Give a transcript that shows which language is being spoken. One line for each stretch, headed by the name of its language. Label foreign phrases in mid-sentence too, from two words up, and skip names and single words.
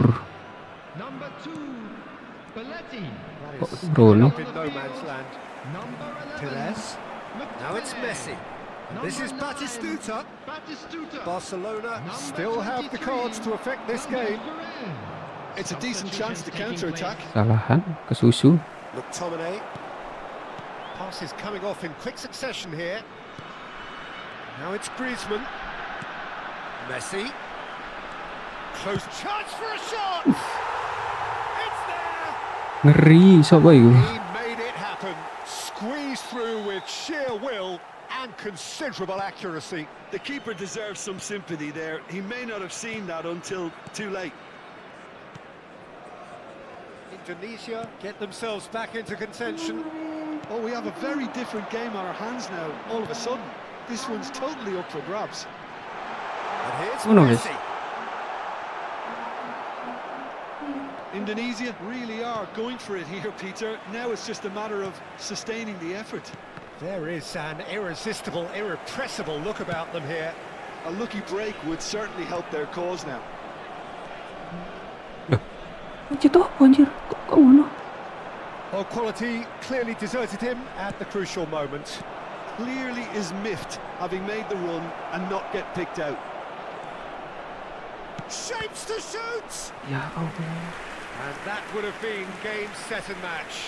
English: Villa. Number 2, Belletti. That Kok is Bruno? up in no man's land. Number 11, Perez. Now it's Messi. And this is Number 9, Batistuta. Batistuta. Barcelona Number still have the 23, cards to affect this game. It's a decent chance to counter-attack.
Indonesian: Kesalahan ke susu.
English: McTominay. Passes coming off in quick succession here. Now it's Griezmann. Messi. Close chance for a shot. It's there.
Javanese: Ngeri, sopo iku?
English: He made it happen. Squeezed through with sheer will and considerable accuracy. The keeper deserves some sympathy there. He may not have seen that until too late. Indonesia get themselves back into contention. Oh, we have a very different game on our hands now, all of a sudden. This one's totally up for grabs. And here's Oh, no, yes. Messi. Indonesia really are going for it here, Peter. Now it's just a matter of sustaining the effort. There is an irresistible, irrepressible look about them here. A lucky break would certainly help their cause now.
Javanese: Cetok apa anjir? Kok ngono?
English: Well, quality clearly deserted him at the crucial moment. Clearly is miffed, having made the run and not get picked out. Shapes to shoot!
Arabic: Ya Allah.
English: And that would have been game, set and match.